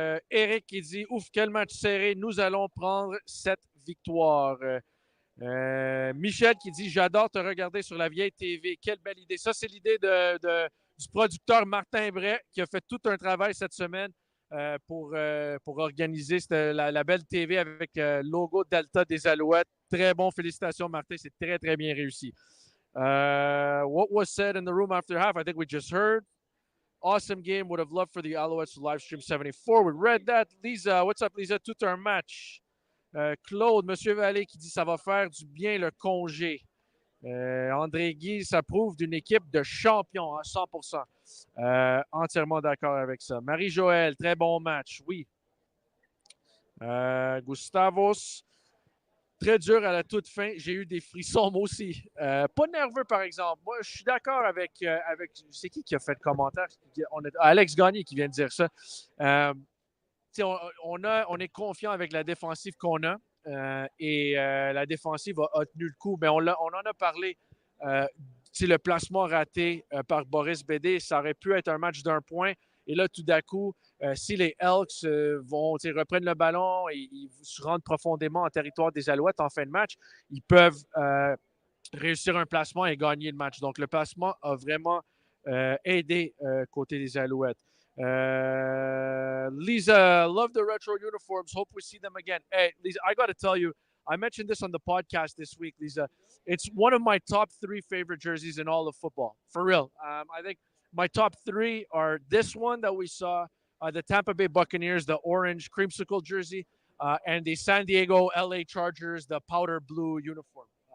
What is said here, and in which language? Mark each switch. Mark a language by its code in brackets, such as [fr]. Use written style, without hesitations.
[fr] Eric qui dit « Ouf, quel match serré. Nous allons prendre cette victoire. » Michel qui dit « J'adore te regarder sur la vieille TV. Quelle belle idée. » Ça, c'est l'idée du producteur Martin Bray qui a fait tout un travail cette semaine pour organiser la belle TV avec le logo Delta des Alouettes. Très bon. Félicitations, Martin. C'est très, très bien réussi. [en] What was said in the room after half? I think we just heard. Awesome game. Would have loved for the Alouettes to live stream 74. We read that. Lisa, what's up, Lisa? [fr] Tout un match. Claude, Monsieur Vallée qui dit ça va faire du bien le congé. André Guy, ça prouve d'une équipe de champions à 100%. Entièrement d'accord avec ça. Marie-Joëlle, très bon match, oui. Gustavos, très dur à la toute fin. J'ai eu des frissons, moi aussi. Pas nerveux, par exemple. Moi, je suis d'accord avec c'est qui a fait le commentaire? Alex Gagné qui vient de dire ça. On est confiant avec la défensive qu'on a et la défensive a tenu le coup. Mais on en a parlé. Le placement raté par Boris Bédé, ça aurait pu être un match d'un point. Et là, tout d'un coup, si les Elks reprennent le ballon et ils se rendent profondément en territoire des Alouettes en fin de match, ils peuvent réussir un placement et gagner le match. Donc, le placement a vraiment aidé côté des Alouettes. [en] Lisa, love the retro uniforms. Hope we see them again. Hey, Lisa, I got to tell you, I mentioned this on the podcast this week, Lisa. It's one of my top 3 favorite jerseys in all of football. For real. I think my top 3 are this one that we saw, the Tampa Bay Buccaneers, the orange creamsicle jersey, and the San Diego LA Chargers, the powder blue uniform.